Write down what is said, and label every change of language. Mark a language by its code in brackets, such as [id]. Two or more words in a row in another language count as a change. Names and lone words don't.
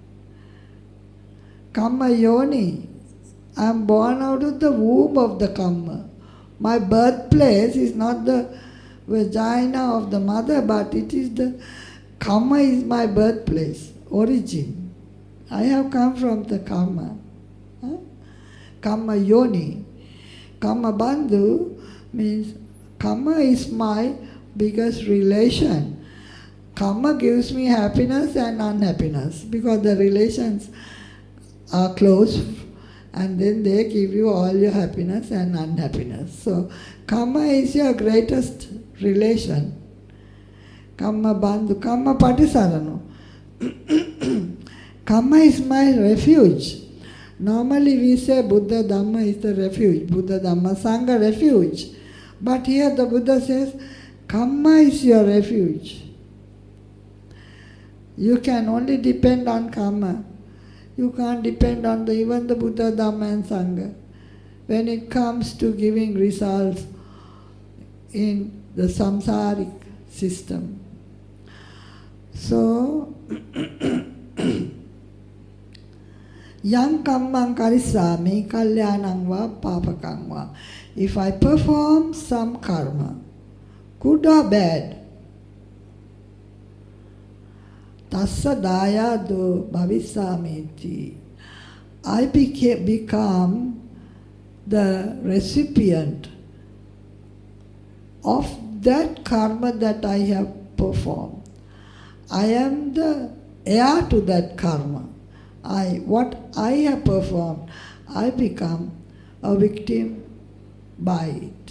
[pi] Kamma yoni, [en] I am born out of the womb of the kamma. My birthplace is not the vagina of the mother, but it is the kamma is my birthplace, origin. I have come from the kamma. [pi] Kamma yoni. Kamma bandhu [en] means kamma is my biggest relation. Kamma gives me happiness and unhappiness because the relations are close and then they give you all your happiness and unhappiness. So kamma is your greatest relation. [pi] Kamma bandhu, kamma patisarano. [en] Kamma is my refuge. Normally we say Buddha Dhamma is the refuge, Buddha Dhamma Sangha refuge. But here the Buddha says, kamma is your refuge. You can only depend on kamma. You can't depend on even the Buddha Dhamma and Sangha when it comes to giving results in the samsaric system. [pi] So, yang kammang karisami kalyanang va papakang va. [en] If I perform some karma, good or bad, [pi] tassa dayado bhavisamiti, [en] I become the recipient of that karma that I have performed. I am the heir to that karma. What I have performed, I become a victim by it.